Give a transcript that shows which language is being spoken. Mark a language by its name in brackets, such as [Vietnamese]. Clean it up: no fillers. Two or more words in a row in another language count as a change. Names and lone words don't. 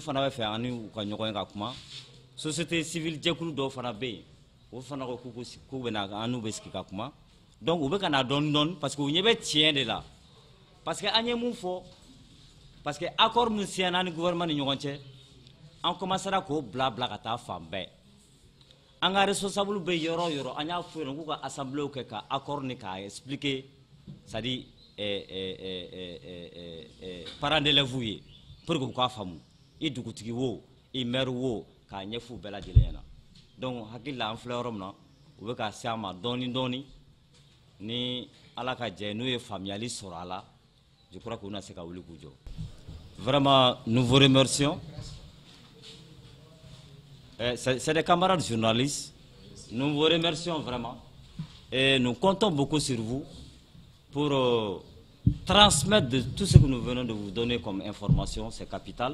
[Bambara] fana bɛ fɛ ani u ka ɲɔgɔn ye ka kuma [French] société civile [Bambara] jɛkulu dɔw fana bɛ yen o fana ko k'u bɛ na an n'u bɛ sigi ka kuma donc u bɛ ka na dɔɔni dɔɔni [French] parce que [Bambara] u ɲɛ bɛ tiɲɛ de la [French] parce que [Bambara] an ye mun fɔ [French] parce que [Bambara] accord min signé ni gouvernement ni ɲɔgɔn cɛ an commencera k'o bila ka taa fan bɛɛ an ka responsable bɛ yɔrɔ o yɔrɔ an y'a fɔ yen k'u ka assemblée kɛ ka accord ni k'a expliquer [French] c'est à dire parents d'élèves [Bambara] ye [French] pour que [Bambara] u k'a faamu i dugutigi wo i maire wo k'a ɲɛf'u bɛɛ lajɛlen ɲɛna donc hakili la an filɛ yɔrɔ min na u bɛ ka se an ma dɔɔni dɔɔni ni ala ka jɛ n'u ye faamuyali sɔrɔ a la [French] je crois qu'on a [Bambara] se ka wuli k'u jɔ [French] vraiment nous vous remercions c'est des camarades journalistes nous vous remercions vraiment et nous comptons beaucoup sur vous pour transmettre de tout ce que nous venons de vous donner comme information, c'est capital.